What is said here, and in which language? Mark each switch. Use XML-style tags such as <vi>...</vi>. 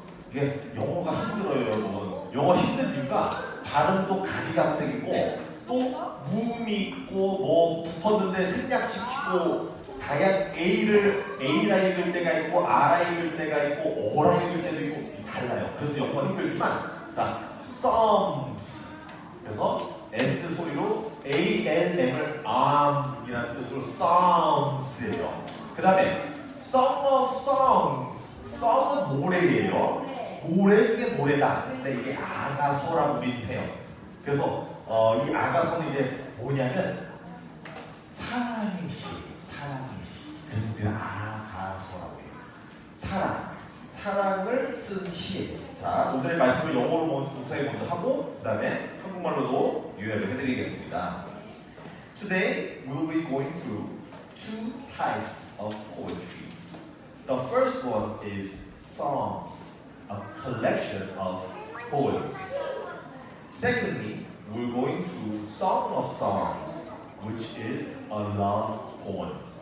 <ko>이게 영어가 힘들어요, 여러분. 영어 힘든 이유가 발음도 가지각색이고 또 무음이 있고 뭐 붙었는데 생략시키고 A라 읽을 때가 있고 R라 읽을 때가 있고 O라 읽을 때도 있고 달라요. 그래서 영어가 힘들지만 자, Psalms. 그래서 S 소리로 ALM을 arm이라는 뜻으로 Psalms예요. 그 다음에 Song of Songs. Song은 노래예요. 노래 중에 노래다. 근데 이게 아가서라고 우리는 해요. 그래서 이 아가서는 이제 뭐냐면 사랑의 시. 그래서 우리는 아가서라고 해요. 사랑을 쓴 시예요. 자, 오늘의 말씀을 영어로 목사님 먼저 하고 그 다음에 한국말로도 유해를 해드리겠습니다.</ko> <en>Today we'll be going through two types of poetry. The first one is psalms, a collection of poems. Secondly, we're going through Song of Songs, which is a love poem.</en>